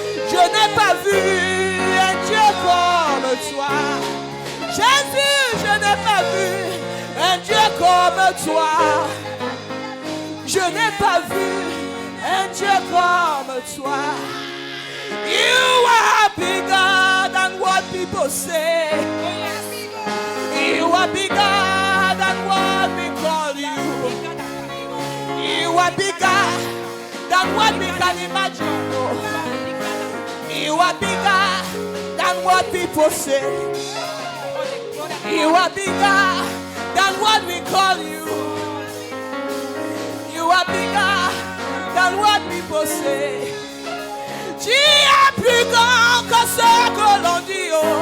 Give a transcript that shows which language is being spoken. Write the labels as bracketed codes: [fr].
[fr] Je n'ai pas vu un Dieu comme toi. Jésus, je n'ai pas vu un Dieu comme toi. Je n'ai pas vu un Dieu comme toi. [en] You are bigger than what people say. You are bigger than what we call you. You are bigger than what we can imagine. You are bigger than what people say. You are bigger than what we call you. You are bigger than what people say. [fr] Tu es plus grand que ce que l'on dit. Oh.